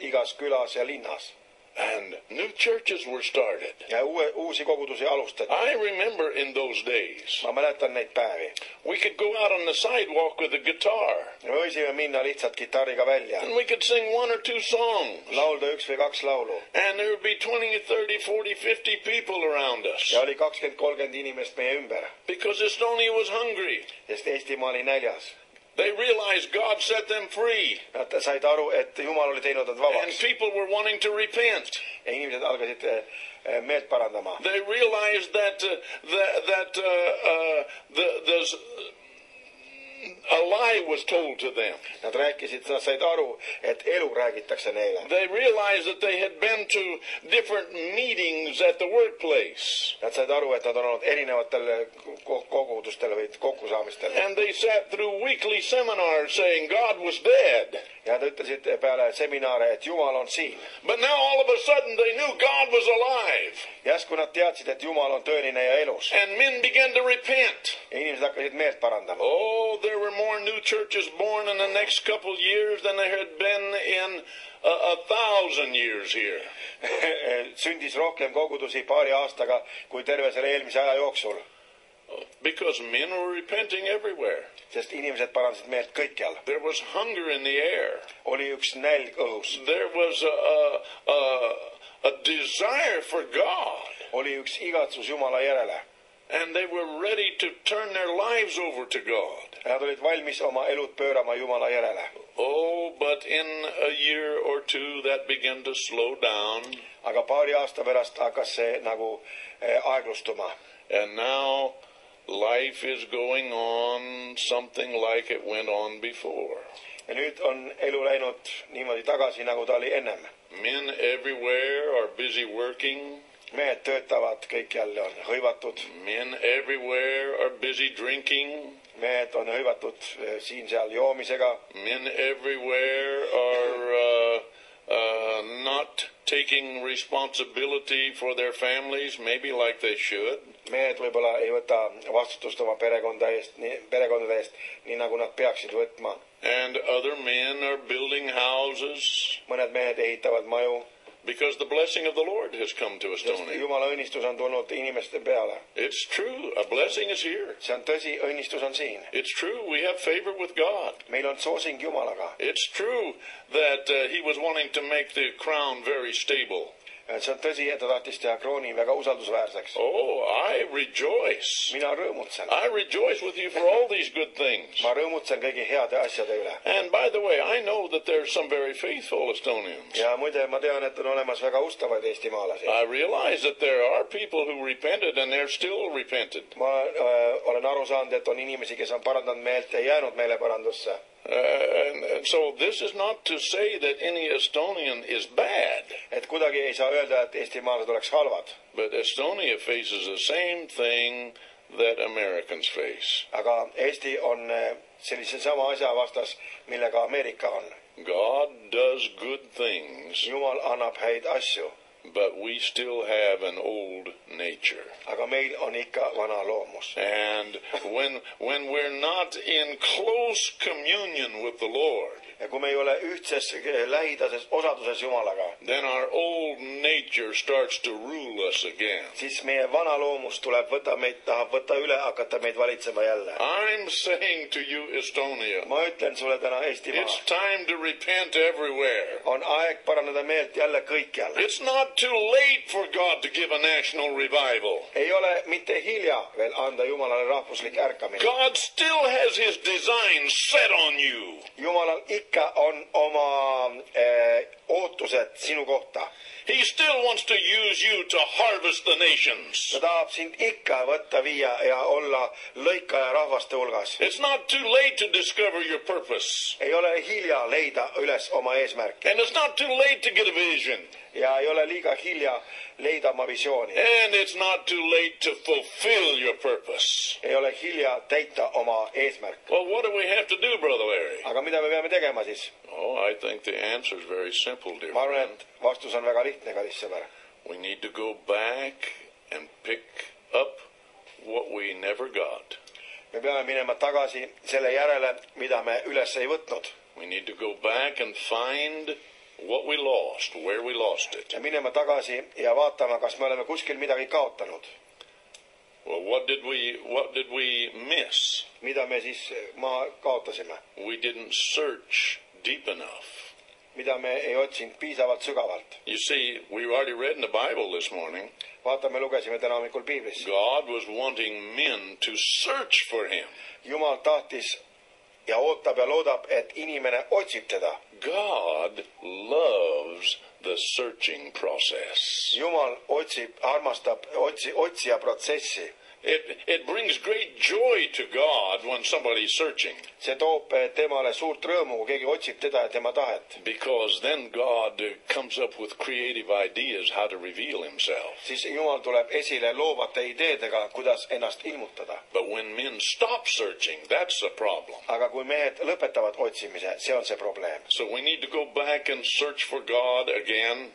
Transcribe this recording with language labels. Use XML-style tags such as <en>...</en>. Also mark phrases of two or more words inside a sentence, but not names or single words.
<et>igas külas ja linnas.</et> <en>And new churches were started.</en> <et>Ja uusi kogudusi alustati.</et> <en>I remember in those days,</en> <et>Ma mäletan neid päevi.</et> <en>we could go out on the sidewalk with a guitar,</en> <et>Me võisime minna lihtsalt kitarriga välja.</et> <en>and we could sing one or two songs.</en> <et>Laulda üks või kaks laulu.</et> <en>And there would be 20, 30, 40, 50 people around us.</en> <et>Ja oli 20-30 inimest meie ümber.</et> <en>Because Estonia was hungry.</en> <et>Sest Eestimaa oli näljas.</et> <en>They realized God set them free.</en> <et>Nad said aru, et Jumal oli teinud nad</et> <en>And</en> <et>vabaks.</et> <en>people were wanting to repent.</en> <et>Ja inimesed algasid meelt parandama.</et> <en>They realized that a lie was told to them.</en> <et>Nad said aru, et elu räägitakse neile.</et> <en>They realized that they had been to different meetings at the workplace.</en> <et>Nad said aru, et nad on olnud erinevatel kogudustel või kokkusaamistel.</et> <en>And they sat through weekly seminars saying God was dead.</en> <et>Ja nad ütlesid peale seminare, et Jumal on siin.</et> <en>But now all of a sudden they knew God was alive.</en> <et>Järsku nad teadsid, et Jumal on tõeline ja elus.</et> <en>And men began to repent.</en> <et>Ja inimesed hakkasid meelt parandama.</et> <en>Oh, there were more new churches born in the next couple years than there had been in 1,000 years here.</en> <et>Sündis rohkem kogudusi paari aastaga kui terve selle eelmise aja jooksul.</et> <en>Because men were repenting everywhere.</en> <et>Sest inimesed parandasid meelt kõikjal.</et> <en>There was hunger in the air.</en> <et>Oli üks nälg õhus.</et> <en>There was a desire for God.</en> <et>Oli üks igatsus Jumala järele.</et> <en>And they were ready to turn their lives over to God.</en> <et>Nad olid valmis oma elud pöörama Jumala järele.</et> <en>Oh, but in a year or two that began to slow down.</en> <et>Aga paari aasta pärast hakkas see nagu aeglustuma.</et> <en>And now life is going on something like it went on before.</en> <et>Ja nüüd on elu läinud niimoodi tagasi, nagu ta oli ennem.</et> <en>Men everywhere are busy working.</en> <et>Mehed töötavad, kõik jälle on hõivatud.</et> <en>Men everywhere are busy drinking.</en> <et>Mehed on hõivatud siin-seal joomisega.</et> <en>Men everywhere are not taking responsibility for their families, maybe like they should.</en> <et>Mehed võib-olla ei võta vastutust oma perekondade eest, nii nagu nad peaksid võtma.</et> <en>And other men are building houses.</en> <et>Mõned mehed ehitavad maju.</et> <en>Because the blessing of the Lord has come to Estonia.</en> <et>Jumala õnnistus on tulnud inimeste peale.</et> <en>It's true. A blessing is here.</en> <et>See on tõsi, õnnistus on siin.</et> <en>It's true. We have favor with God.</en> <et>Meil on soosing Jumalaga.</et> <en>It's true that he was wanting to make the crown very stable.</en> <et>See on tõsi, et ta tahtis teha krooni väga usaldusväärseks.</et> <en>Oh, I rejoice.</en> <et>Mina rõõmutsen.</et> <en>I rejoice with you for all these good things.</en> <et>Ma rõõmutsen kõigi heade asjade üle.</et> <en>And by the way, I know that there's some very faithful Estonians.</en> <et>Ja muide, ma tean, et on olemas väga ustavaid eestimaalasi.</et> <en>I realize that there are people who repented and they're still repented.</en> <et>Ma olen aru saanud, et on inimesi, kes on parandanud meelt ja jäänud meeleparandusse.</et> <en>And so this is not to say that any Estonian is bad.</en> <et>Et kuidagi ei saa öelda, et eestimaalased oleks halvad.</et> <en>But Estonia faces the same thing that Americans face.</en> <et>Aga Eesti on sellise sama asja vastas, millega Ameerika on.</et> <en>God does good things.</en> <et>Jumal annab häid asju.</et> <en>But we still have an old nature.</en> <et>Aga meil on ikka vana loomus.</et> <en>And when we're not in close communion with the Lord,</en> <et>ja kui me ei ole ühtses lähidases osaduses Jumalaga,</et> <en>then our old nature starts to rule us again.</en> <et>Siis meie vana loomus tahab võtta üle, hakata meid valitsema jälle.</et> <en>I'm saying to you, Estonia,</en> <et>Ma ütlen sulle täna, Eestimaa,</et> <en>it's time to repent everywhere.</en> <et>On aeg parandada meelt jälle kõikjal.</et> <en>It's not too late for God to give a national revival.</en> <et>Ei ole mitte hilja veel anda Jumalale rahvuslik ärkamine.</et> <en>God still has his design set on you.</en> <et>Jumalal ikka on oma ootused sinu kohta.</et> <en>He still wants to use you to harvest the nations.</en> <et>Ta tahab sind ikka võtta viia ja olla lõikaja rahvaste hulgas.</et> <en>It's not too late to discover your purpose.</en> <et>Ei ole hilja leida üles oma eesmärki.</et> <en>And it's not too late to get a vision.</en> <et>Ja ei ole liiga hilja leida oma visiooni.</et> <en>And it's not too late to fulfill your purpose.</en> <et>Ei ole hilja täita oma eesmärk.</et> <en>Well, what do we have to do, Brother Larry?</en> <et>Aga mida me peame tegema siis?</et> <en>Oh, I think the answer is very simple, dear</en> <et>Ma arvan,</et> <en>friend.</en> <et>et vastus on väga lihtne, kallis sõber.</et> <en>We need to go back and pick up what we never got.</en> <et>Me peame minema tagasi selle järele, mida me üles ei võtnud.</et> <en>We need to go back and find what we lost, where we lost it.</en> <et>ja minema tagasi ja vaatama, kas me oleme kuskil midagi kaotanud.</et> <en>Well, what did we miss?</en> <et>mida me siis kaotasime?</et> <en>We didn't search deep enough.</en> <et>mida me ei otsinud piisavalt sügavalt.</et> <en>You see, we already read in the Bible this morning.</en> <et>vaata, me lugesime täna hommikul piiblis.</et> <en>God was wanting men to search for him.</en> <et>Jumal tahtis ja ootab ja loodab, et inimene otsib teda.</et> <en>God loves the searching process.</en> <et>Jumal armastab otsija protsessi.</et> <en>It brings great joy to God when somebody's searching.</en> <et>see toob temale suurt rõõmu, kui keegi otsib teda ja tema tahet.</et> <en>Because then God comes up with creative ideas how to reveal himself.</en> <et>siis Jumal tuleb esile loovate ideedega, kuidas ennast ilmutada.</et> <en>But when men stop searching, that's the problem.</en> <et>aga kui mehed lõpetavad otsimise, see on see probleem.</et> <en>So we need to go back and search for God again.</en>